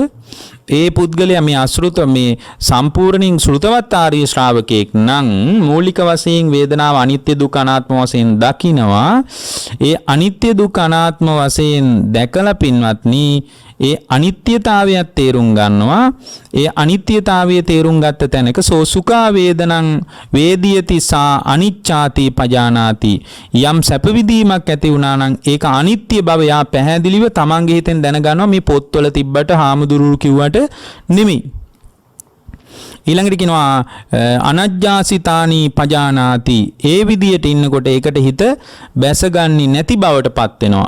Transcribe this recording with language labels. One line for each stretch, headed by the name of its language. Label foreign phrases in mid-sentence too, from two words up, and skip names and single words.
Sinhala: ඒ පුද්ගලයා මේ අසෘත මේ සම්පූර්ණයෙන් ශ්‍රුතවත් ආර්ය ශ්‍රාවකෙක් නම් මූලික වශයෙන් වේදනාව අනිත්‍ය දුක්ඛ අනාත්ම වශයෙන් දකිනවා. ඒ අනිත්‍ය දුක්ඛ අනාත්ම වශයෙන් දැකලා පින්වත්නි ඒ අනිත්‍යතාවයත් තේරුම් ගන්නවා. ඒ අනිත්‍යතාවය තේරුම් ගත්ත තැනක
Pali: සෝ සුඛා වේදනං වේදියති සා අනිච්ඡාති පජානාති.
Sinhala: යම් සැප විදීමක් ඇති වුණා නම් ඒක අනිත්‍ය බව යා පැහැදිලිව තමන්ගේ හිතෙන් දැනගන්නවා. මේ පොත්වල තිබ්බට හාමුදුරුවෝ කිව්වට නෙමෙයි. ඊළඟට කියනවා
Pali: අනජ්ජාසිතානි පජානාති.
Sinhala: ඒ විදියට ඉන්නකොට ඒකට හිත බැසගන්නේ නැති බවට පත් වෙනවා.